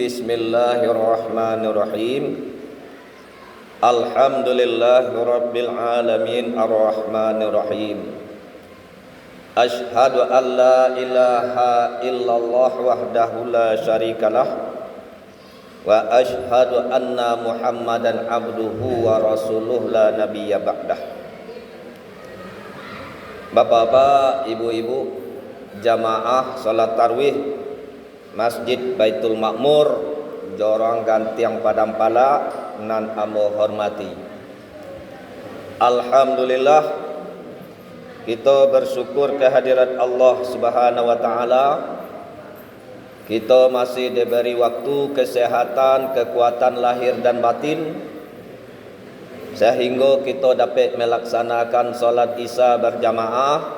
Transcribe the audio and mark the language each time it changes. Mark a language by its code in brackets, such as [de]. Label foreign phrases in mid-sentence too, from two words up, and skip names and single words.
[ar] بسم الله الرحمن الرحيم. الحمد لله رب العالمين الرحمن الرحيم. أشهد أن لا إله إلا الله وحده لا شريك له وأشهد أن محمدا عبده ورسوله لا نبي بعده. [id] Bapak-bapak, ibu-ibu, jamaah salat tarawih Masjid Baitul Makmur, Jorong Gantiang Padang Pala, [min] nan amo hormati. [id] Alhamdulillah, kita bersyukur kehadirat Allah [ar] سبحانه وتعالى. [id] Kita masih diberi waktu, kesehatan, kekuatan lahir dan batin, sehingga kita dapat melaksanakan solat Isya berjamaah.